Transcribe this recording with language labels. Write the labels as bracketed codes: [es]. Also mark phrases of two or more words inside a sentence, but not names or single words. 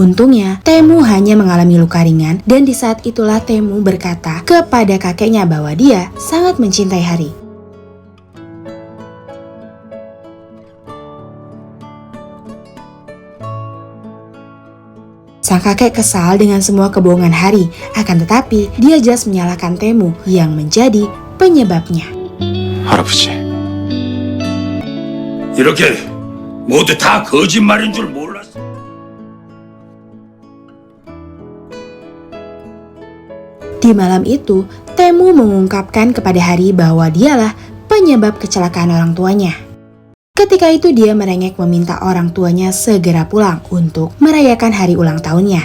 [id] Untungnya, Taemu hanya mengalami luka ringan dan di saat itulah Taemu berkata kepada kakeknya bahwa dia sangat mencintai Hari. Sang kakek kesal dengan semua kebohongan Hari, akan tetapi dia jelas menyalahkan Taemu yang menjadi penyebabnya. [ko] 할아버지. 이렇게 모두 다 거짓말인 줄 몰랐어. [id] Di malam itu, Taemu mengungkapkan kepada Hari bahwa dialah penyebab kecelakaan orang tuanya. Ketika itu dia merengek meminta orang tuanya segera pulang untuk merayakan hari ulang tahunnya.